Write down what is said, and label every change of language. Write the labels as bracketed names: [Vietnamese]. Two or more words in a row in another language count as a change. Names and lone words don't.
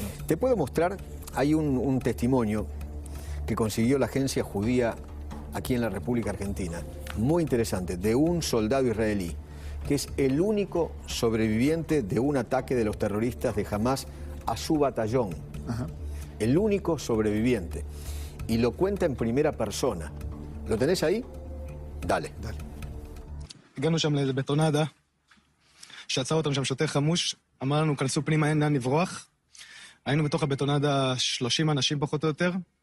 [Spanish] Te puedo mostrar, hay un testimonio que consiguió la agencia judía aquí en la República Argentina, muy interesante, de un soldado israelí, que es el único sobreviviente de un ataque de los terroristas de Hamas a su batallón. Ajá. El único sobreviviente. Y lo cuenta en primera persona. ¿Lo tenés ahí? Dale. [Hebrew] הגענו שם לבטונדה, שעצר אותם שם שוטר חמוש, אמר לנו, כנסו פנימה, אין לאן לברוח. היינו בתוך הבטונדה 30 אנשים פחות או יותר.